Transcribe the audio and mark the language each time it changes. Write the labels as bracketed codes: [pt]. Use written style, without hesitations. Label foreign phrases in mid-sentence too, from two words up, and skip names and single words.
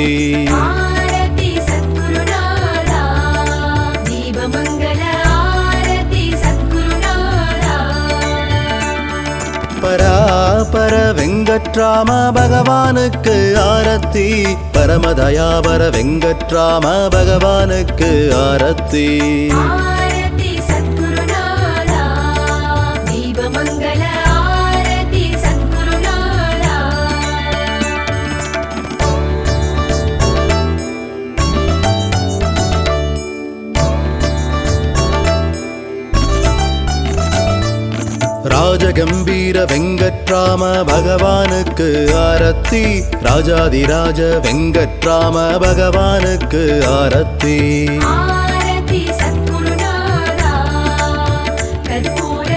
[sa] आरती सद्गुरुनादा दीपमंगल आरती सद्गुरुनादा [ta] பராபர வெங்கட்ராம பகவானுக்கு ஆரத்தி பரமதயாபர வெங்கட்ராம பகவானுக்கு ஆரத்தி [sa] आरती सद्गुरुनादा दीपमंगल आरती सद्गुरुनादा [ta] ராஜகம்பீர வெங்கட்ராம பகவானுக்கு ஆரத்தி ராஜாதிராஜ வெங்கட்ராம பகவானுக்கு ஆரத்தி [sa] आरती सद्गुरुनादा कर्पूर